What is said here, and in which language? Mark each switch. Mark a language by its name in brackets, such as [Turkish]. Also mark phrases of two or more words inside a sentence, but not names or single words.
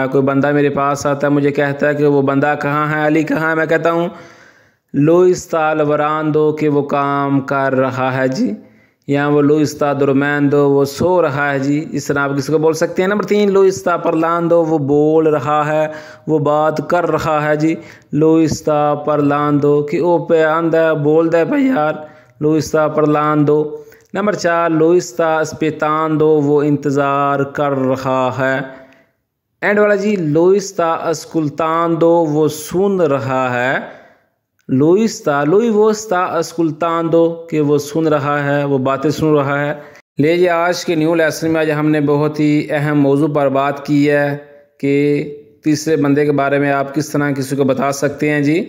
[Urdu] کوئی بندہ میرے پاس آتا ہے، مجھے کہتا ہے کہ وہ بندہ کہاں ہے، علی کہاں ہے، میں کہتا ہوں [Italian] lui sta lavorando, [Urdu] کہ وہ کام کر رہا ہے جی. یہاں وہ [Italian] lui sta dormendo, [Urdu] وہ سو رہا ہے جی. اس طرح آپ کسی کو بول سکتے ہیں. नंबर 3, [Italian] lui sta parlando, [Urdu] وہ بول رہا ہے، وہ بات کر رہا ہے جی. [Italian] lui sta parlando, [Urdu] کہ وہ پے آندا بولتا ہے بھائی یار. [Italian] lui sta parlando। नंबर 4, lui sta aspettando, [Urdu] وہ انتظار کر رہا ہے. اینڈ والا جی [Italian] lui sta ascoltando [Urdu] وہ سن رہا ہے. [Italian] lui sta lui sta ascoltando [Urdu] کہ وہ سن رہا ہے، وہ باتیں سن رہا ہے. لے جی آج کے [English] new lesson [Urdu] میں آج ہم نے بہت ہی اہم موضوع پر بات کی ہے کہ تیسرے بندے کے بارے میں آپ کس طرح کسی کو بتا سکتے ہیں جی.